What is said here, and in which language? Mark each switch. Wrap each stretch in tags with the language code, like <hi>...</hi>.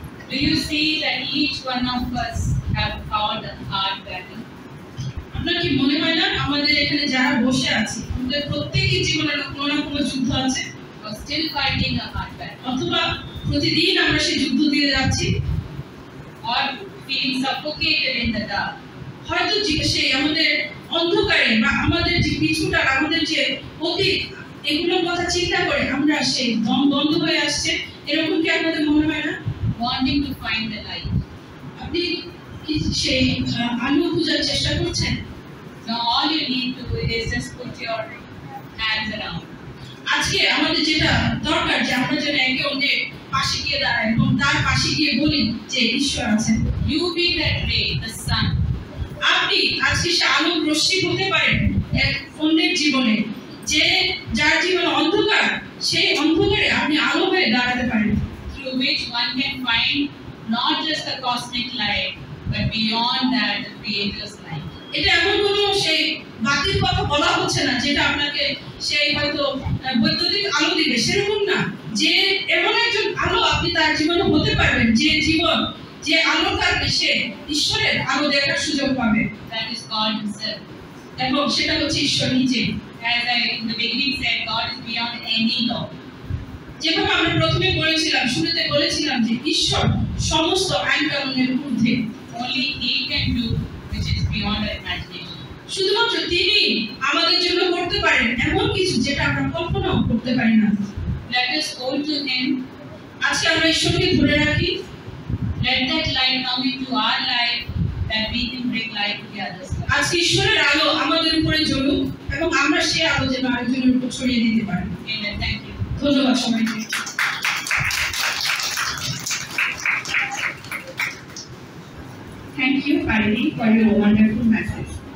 <en>Do you see that each one of us have fought a hard battle?</en> <bn>আপনার কি মনে হয় না আমাদের এখানে যারা বসে আছে আমাদের প্রত্যেকের জীবনে কোনো না কোনো যুদ্ধ আছে,</bn> <en>Or still fighting a hard battle?</en> <bn>অথবা প্রতিদিন আমরা সেই যুদ্ধ দিয়ে যাচ্ছি,</bn> <en>Or feeling suffocated in the dark?</en> <bn>হয়তো সেই আমাদের অন্ধকারে বা আমাদের যে পিছুটা, আমাদের যে অতীত, এগুলোর কথা চিন্তা করে আমরা সেই দম বন্ধ হয়ে আসছে, এরকম কি আপনাদের মনে হয় না?</bn> <en>Wanting to find the light.</en> <bn>আপনি কি সেই আলো খোঁজার চেষ্টা করছেন?</bn> <en>Now all you need to do is just put your hands around.</en> <bn>আজকে আমাদের যেটা দরকার যে আমরা যেন একে অন্যের পাশে গিয়ে দাঁড়াই এবং তার পাশে গিয়ে বলি যে ঈশ্বর আছেন।</bn> <en>You be that ray, the sun.</en> <bn>আপনি আজকে সে আলোর রশ্মি হতে পারেন এক অন্যের জীবনে, যে যার জীবন অন্ধকার সেই অন্ধকারে আপনি আলো হয়ে দাঁড়াতে পারেন,</bn> <en>Through which one can find not just the cosmic light, but beyond that, the Creator's light.</en> <bn>এটা এমন কোনো সেই বাতির কথা বলা হচ্ছে না যেটা আপনাকে সেই হয়তো বৈদ্যুতিক আলো দিবে, সেরকম না, যে এমন একজন আলো আপনি তার জীবনে হতে পারবেন যে জীবন যে আলো থাকবে সে ঈশ্বরের আলো দেখার সুযোগ পাবে।</bn> <en>That is God Himself.</en> <bn>এবং সেটা হচ্ছে ঈশ্বর নিজে।</bn> <en>As I in the beginning said, God is beyond any law.</en> <bn>যেভাবে আমরা প্রথমে বলেছিলাম, শুরুতে বলেছিলাম যে ঈশ্বর সমস্ত আইন কানুনের ঊর্ধ্বে।</bn> <en>Only He can do which is beyond our imagination.</en> <bn>শুধুমাত্র তিনি আমাদের জন্য করতে পারেন এমন কিছু যেটা আমরা কল্পনাও করতে পারি না।</bn> <en>Let us hold to Him.</en> <bn>আজকে আমরা ঈশ্বরকে ধরে রাখি।</bn> <en>Let that light come into our life, that we can bring light to the others.</en> <bn>আজকে ঈশ্বরের আলো আমাদের উপরে জ্বলুক এবং আমরা সে আলো যেন আরেকজনের উপর ছড়িয়ে দিতে পারি।</bn> <en>Amen. Thank you.</en> <bn>ধন্যবাদ সবাইকে।</bn> <en>Thank you, Parini, for your wonderful message.</en>